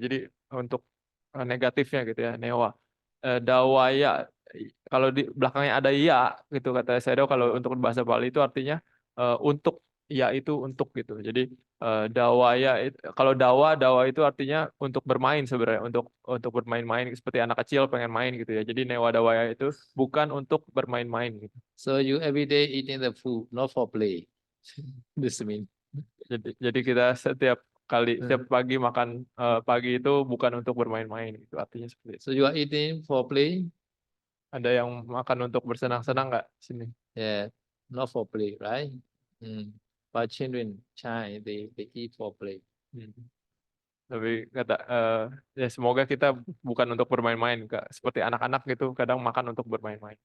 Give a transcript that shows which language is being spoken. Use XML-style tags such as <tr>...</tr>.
<id>Jadi untuk negatifnya gitu ya, Newa. Dawaya, kalau di belakangnya ada ya gitu kata saya, kalau untuk bahasa Pali itu artinya untuk, ya itu untuk gitu. Jadi dawaya, kalau dawa itu artinya untuk bermain sebenarnya, untuk bermain-main seperti anak kecil pengen main gitu ya. Jadi Newa Dawaya itu bukan untuk bermain-main gitu.</id> <en>So you every day eating the food, not for play. This mean.</en> <id>Jadi kita setiap pagi makan pagi itu bukan untuk bermain-main gitu, artinya seperti itu.</id> <en>So you are eating for play?</en> <id>Ada yang makan untuk bersenang-senang nggak sini?</id> <en>Yeah, not for play, right? But children, child, they eat for play.</en> <id>Tapi kata ya semoga kita bukan untuk bermain-main, seperti anak-anak gitu kadang makan untuk bermain-main.</id>